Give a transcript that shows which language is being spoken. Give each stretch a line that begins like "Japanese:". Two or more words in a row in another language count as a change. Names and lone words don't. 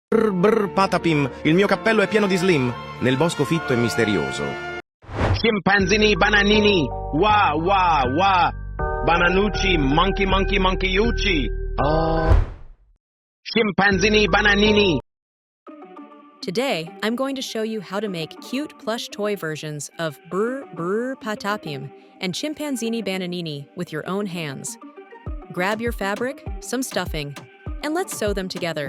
Italian: Brr Brr Patapim, il mio cappello è pieno di slim, nel bosco fitto e misterioso. Chimpanzini Bananini, wah wah wah, Bananucci,
English: monkey monkey
Italian: monkeyucci. Oh. Chimpanzini Bananini.
English: Today, I'm going to show you how to make cute plush toy versions of Brr Brr Patapim and Chimpanzini Bananini with your own hands. Grab your fabric, some stuffing, and let's sew them together.